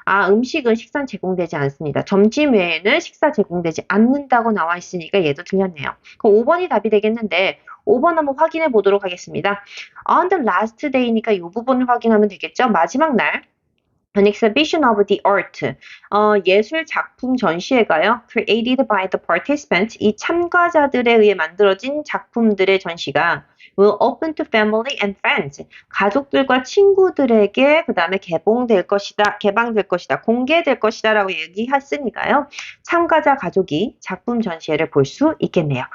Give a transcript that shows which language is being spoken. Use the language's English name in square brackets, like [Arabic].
[Korean] 음식은 식사 제공되지 않습니다. 점심 외에는 식사 제공되지 않는다고 나와 있으니까 얘도 틀렸네요. 그럼 5번이 답이 되겠는데 5번 한번 확인해 보도록 하겠습니다. [English] On the last day [Korean] 니까 이 부분을 확인하면 되겠죠. 마지막 날. [English] An exhibition of the art. [Korean] 예술 작품 전시회가요. [English] Created by the participants. [Korean] 이 참가자들에 의해 만들어진 작품들의 전시가 [English] will open to family and friends. [Korean] 가족들과 친구들에게 그 다음에 개방될 것이다, 공개될 것이다 라고 얘기했으니까요. 참가자 가족이 작품 전시회를 볼 수 있겠네요.